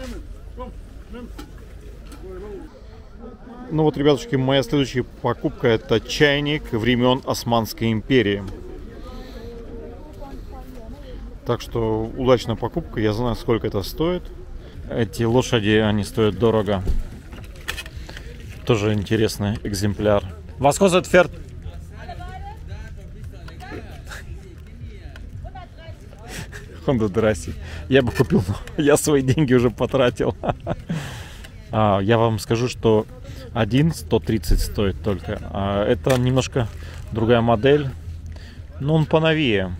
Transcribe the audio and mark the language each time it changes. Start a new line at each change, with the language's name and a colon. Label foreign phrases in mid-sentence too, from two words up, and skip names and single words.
Russian: Ну вот, ребятушки, моя следующая покупка — это чайник времен Османской империи. Так что удачная покупка. Я знаю, сколько это стоит. Эти лошади, они стоят дорого. Тоже интересный экземпляр.
German: Was kostet Pferd? Honda Drassi.
Russian: Я бы купил, но я свои деньги уже потратил. Я вам скажу, что один 130 стоит только. Это немножко другая модель, но он поновее.